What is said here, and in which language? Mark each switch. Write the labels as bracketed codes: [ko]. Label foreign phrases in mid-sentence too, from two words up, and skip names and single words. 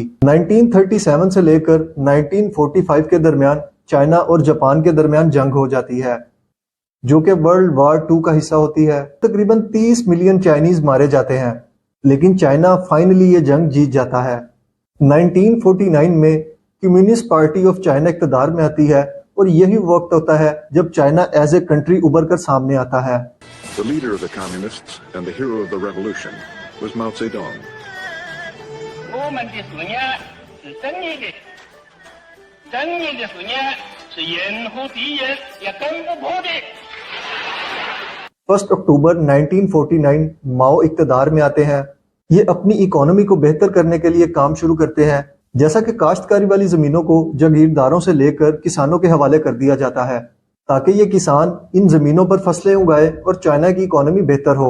[ur] 1937 سے لے کر 1945 کے درمیان چائنا اور جاپان کے درمیان جنگ ہو جاتی ہے جو کہ ورلڈ وار 2 کا حصہ ہوتی ہے۔ تقریباً 30 ملین چائنیز مارے جاتے ہیں، لیکن چائنا فائنلی یہ جنگ جیت جاتا ہے۔ 1949 میں کمیونسٹ پارٹی آف چائنا اقتدار میں آتی ہے اور یہی وقت ہوتا ہے جب چائنا [en] as a country [ur] ابھر کر سامنے آتا ہے۔ [en] The leader of the communists and the hero of the revolution was Mao Zedong. [zh] 我们的思念是正义的，正义的思念是任何敌人也攻不破的。 [ur] 1 اکتوبر 1949 ماؤ اقتدار میں آتے ہیں۔ یہ اپنی اکانومی کو بہتر کرنے کے لیے کام شروع کرتے ہیں، جیسا کہ کاشتکاری والی زمینوں کو جاگیرداروں سے لے کر کسانوں کے حوالے کر دیا جاتا ہے تاکہ یہ کسان ان زمینوں پر فصلیں اگائے اور چائنا کی اکانومی بہتر ہو۔